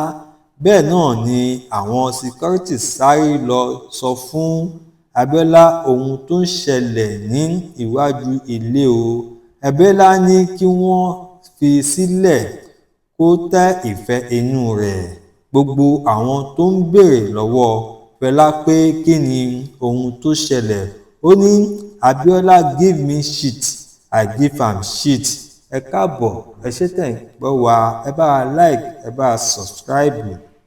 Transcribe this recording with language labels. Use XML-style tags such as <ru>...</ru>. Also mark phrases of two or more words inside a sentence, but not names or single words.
<yo>Bẹ́ẹ̀ náà ni àwọn síkọ́rítì sáré lọ sọ fún Abiola ohun tó ń ṣẹlẹ̀ ní iwájú ilé o. Abiola ní kí wọ́n fi sílẹ̀ kó tẹ́ ìfẹ́ inú rẹ̀. Gbogbo àwọn tó ń béèrè lọ́wọ́ Fẹlá pé kí ni ohun tó ṣẹlẹ̀, ó ní Abiola</yo> <pcm>give me shit, I give am shit.</pcm> <yo>Ẹ káàbọ̀, ẹ ṣé tẹ̀ ń gbọ́ wa, ẹ bá wa like, ẹ bá wa subscribe.</yo>